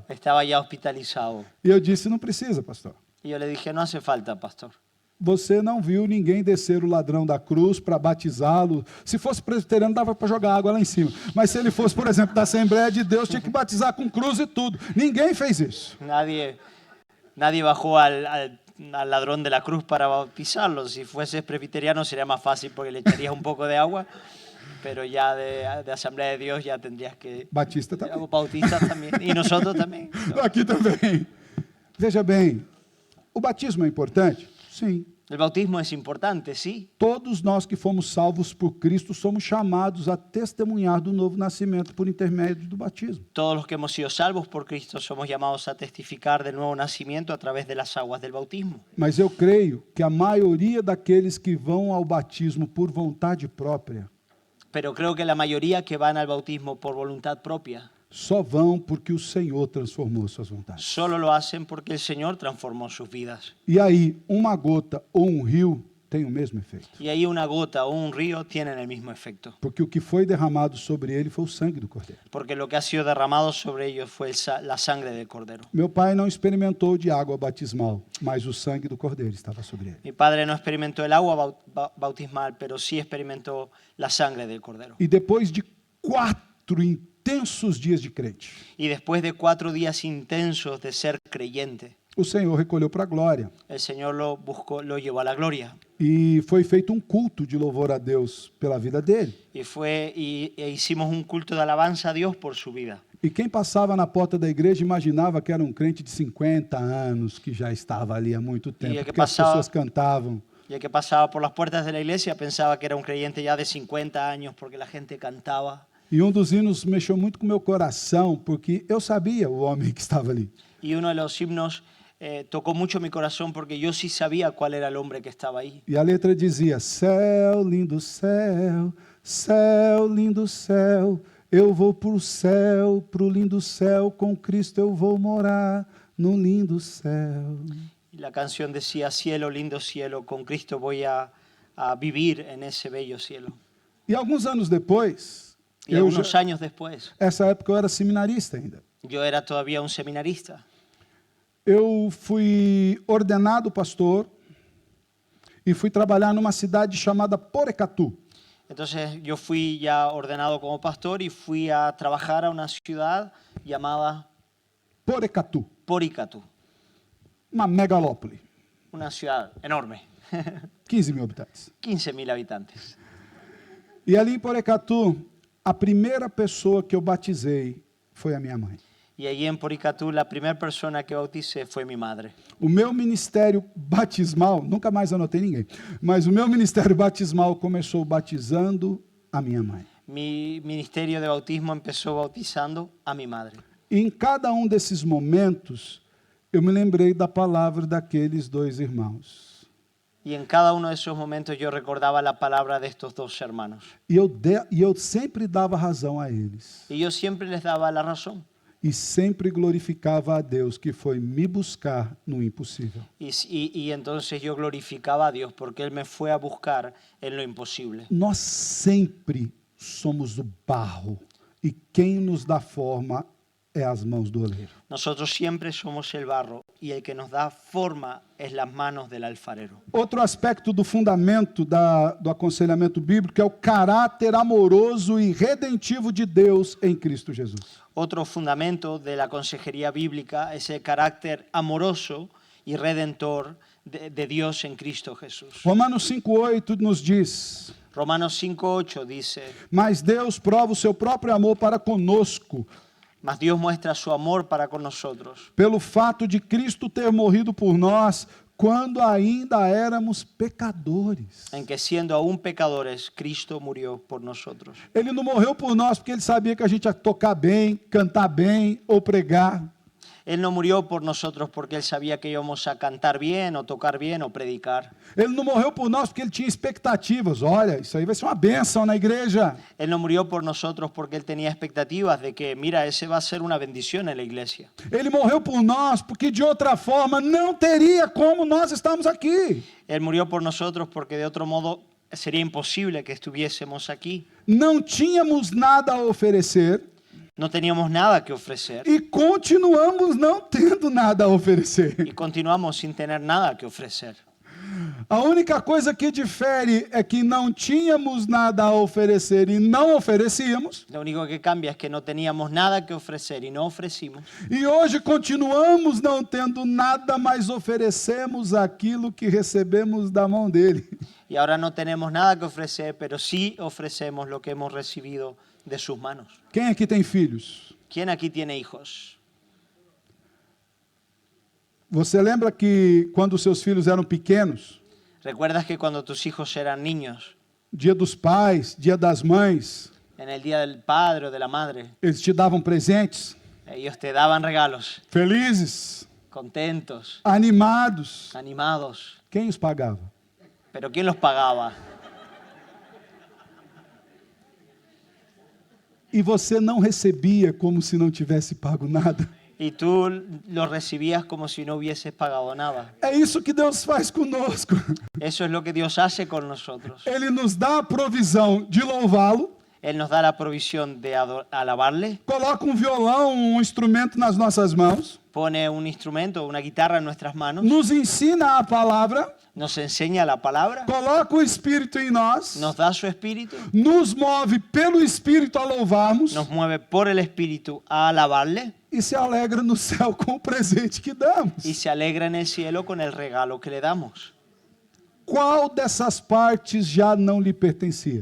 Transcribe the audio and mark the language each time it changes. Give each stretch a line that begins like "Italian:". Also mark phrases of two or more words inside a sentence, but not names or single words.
Spanish: Estaba ya hospitalizado.
Portuguese: E eu disse, não precisa, pastor.
Spanish: Y yo le dije, no hace falta, pastor.
Portuguese: Você não viu ninguém descer o ladrão da cruz para batizá-lo. Se fosse presbiteriano, dava para jogar água lá em cima. Mas se ele fosse, por exemplo, da Assembleia de Deus, tinha que batizar com cruz e tudo. Ninguém fez isso.
Spanish: Nadie bajó al ladrón de la cruz para bautizarlo. Si fuese presbiteriano sería más fácil porque le echarías un poco de agua, pero ya de Asamblea de Dios ya tendrías que...
Portuguese: Batista também.
Spanish: Bautistas también. Y nosotros también.
Portuguese: Aqui também. Veja bem, o batismo é importante? Sim.
Spanish: El bautismo es importante, sí.
Portuguese: Todos nós que fomos salvos por Cristo somos chamados a testemunhar do novo nascimento por intermédio do batismo.
Spanish: Todos los que hemos sido salvos por Cristo somos llamados a testificar del nuevo nacimiento a través de las aguas del bautismo.
Portuguese: Mas eu creio que a maioria daqueles que vão ao batismo por vontade própria
Spanish: Pero creo que la mayoría que van al bautismo por voluntad propia
Portuguese: só vão porque o Senhor transformou suas vontades.
Spanish: solo lo hacen porque el Señor transformó sus vidas.
Portuguese: E aí, uma gota ou um rio tem o mesmo efeito.
Spanish: Y ahí una gota o un río tienen el mismo efecto.
Portuguese: Porque o que foi derramado sobre ele foi o sangue do Cordeiro.
Spanish: Porque lo que ha sido derramado sobre ellos fue la sangre del Cordero.
Portuguese: Meu pai não experimentou de água batismal, mas o sangue do Cordeiro estava sobre ele.
Spanish: Mi padre no experimentó el agua bautismal, pero sí experimentó la sangre del Cordero.
Portuguese: E depois de 4 intensos dias de crente,
Spanish: Y después de 4 días intensos de ser creyente,
Portuguese: o Senhor recolheu para a glória.
Spanish: el Señor lo buscó, lo llevó a la gloria.
Portuguese: E foi feito um culto de louvor a Deus pela vida dele.
Spanish: E hicimos un culto de alabanza a Dios por su vida.
Portuguese: E quem passava na porta da igreja imaginava que era um crente de 50 anos, que já estava ali há muito tempo, que porque as pessoas cantavam.
Spanish: Y el que pasaba por las puertas de la iglesia pensaba que era un creyente ya de 50 años porque la gente cantaba.
Portuguese: E um dos hinos mexeu muito com o meu coração, porque eu sabia o homem que estava ali.
Spanish: Y uno de los himnos tocó mucho mi corazón porque yo sí sabía cuál era el hombre que estaba ahí.
Portuguese: E a letra dizia, céu, lindo céu, céu, lindo céu, eu vou pro lindo céu, com Cristo eu vou morar no lindo céu.
Spanish: Y la canción decía, cielo, lindo cielo, con Cristo voy a vivir en ese bello cielo.
Portuguese: E alguns anos depois,
Spanish: Y algunos años después,
Portuguese: essa época eu era seminarista ainda.
Spanish: yo era todavía un seminarista.
Portuguese: Eu fui ordenado pastor e fui trabalhar numa cidade chamada Porecatu.
Spanish: Entonces yo fui ya ordenado como pastor y fui a trabajar a una ciudad llamada Porecatu, Poricatu,
Portuguese: uma megalópole,
Spanish: una ciudad enorme,
Portuguese: 15 mil habitantes.
Spanish: 15.000 habitantes.
Portuguese: E ali em Porecatu, a primeira pessoa que eu batizei foi a minha mãe.
Spanish: Y allí en Poricatu la primera persona que bauticé fue mi madre.
Portuguese: O meu ministério batismal, nunca mais anotei ninguém, mas o meu ministério batismal começou batizando a minha mãe.
Spanish: Mi ministerio de bautismo empezó bautizando a mi madre.
Portuguese: E em cada um desses momentos, eu me lembrei da palavra daqueles 2 irmãos.
Spanish: Y en cada uno de esos momentos yo recordaba la palabra de estos 2 hermanos.
Portuguese: E eu sempre dava razão a eles.
Spanish: Y yo siempre les daba la razón.
Portuguese: E sempre glorificava a Deus que foi me buscar no impossível.
Spanish: Y entonces yo glorificaba a Dios porque Él me fue a buscar en lo imposible.
Portuguese: Nós sempre somos o barro e quem nos dá forma é as mãos do oleiro.
Spanish: Nosotros siempre somos el barro y el que nos da forma es las manos del alfarero.
Portuguese: Outro aspecto do fundamento do aconselhamento bíblico é o caráter amoroso e redentivo de Deus em Cristo Jesus.
Spanish: Otro fundamento de la consejería bíblica es el carácter amoroso y redentor de Dios en Cristo Jesús.
Portuguese: Romanos 5:8 nos diz:
Spanish: Romanos 5:8 dice,
Portuguese: mas Deus prova o seu próprio amor para conosco,
Spanish: mas Dios muestra su amor para con nosotros,
Portuguese: pelo fato de Cristo ter morrido por nós quando ainda éramos pecadores.
Spanish: en que siendo aún pecadores, Cristo murió por nosotros.
Portuguese: Ele não morreu por nós porque ele sabia que a gente ia tocar bem, cantar bem ou pregar.
Spanish: Él no murió por nosotros porque Él sabía que íbamos a cantar bien o tocar bien o predicar.
Portuguese: Ele não morreu por nós porque ele tinha expectativas. Olha, isso aí vai ser uma bênção na igreja.
Spanish: Él no murió por nosotros porque Él tenía expectativas de que, mira, ese va a ser una bendición en la iglesia.
Portuguese: Ele morreu por nós porque de outra forma não teria como nós estarmos aqui.
Spanish: Él murió por nosotros porque de otro modo sería imposible que estuviésemos aquí.
Portuguese: Não tínhamos nada a oferecer
Spanish: No teníamos nada que ofrecer
Portuguese: e continuamos não tendo nada a oferecer.
Spanish: y continuamos sin tener nada que ofrecer.
Portuguese: A única coisa que difere é que não tínhamos nada a oferecer e não oferecíamos.
Spanish: Lo único que cambia es que no teníamos nada que ofrecer y no ofrecimos.
Portuguese: E hoje continuamos não tendo nada, mas oferecemos aquilo que recebemos da mão dele.
Spanish: Y ahora no tenemos nada que ofrecer, pero sí ofrecemos lo que hemos recibido de sus manos.
Portuguese: Quem aqui tem filhos?
Spanish: ¿Quién aquí tiene hijos?
Portuguese: Você lembra que quando os seus filhos eram pequenos,
Spanish: ¿Recuerdas que cuando tus hijos eran niños,
Portuguese: Dia dos Pais, Dia das Mães,
Spanish: en el día del padre o de la madre,
Portuguese: eles te davam presentes?
Spanish: ellos te daban regalos,
Portuguese: Felizes,
Spanish: contentos,
Portuguese: animados.
Spanish: animados?
Portuguese: Quem os pagava?
Spanish: ¿Pero quién los pagaba?
Portuguese: E você não recebia como se não tivesse pago nada.
Spanish: Y tú los recibías como si no hubieses pagado nada.
Portuguese: É isso que Deus faz conosco.
Spanish: Eso es lo que Dios hace con nosotros.
Portuguese: Ele nos dá a provisão de louvá-lo,
Spanish: Él nos da la provisión de alabarle,
Portuguese: coloca um violão, um instrumento nas nossas mãos,
Spanish: pone un instrumento, una guitarra en nuestras manos,
Portuguese: nos ensina a palavra,
Spanish: nos enseña la palabra,
Portuguese: coloca o Espírito em nós,
Spanish: nos da su espíritu,
Portuguese: nos move pelo Espírito a louvarmos
Spanish: nos mueve por el espíritu a alabarle
Portuguese: e se alegra no céu com o presente que damos.
Spanish: y se alegra en el cielo con el regalo que le damos.
Portuguese: Qual dessas partes já não lhe pertencia?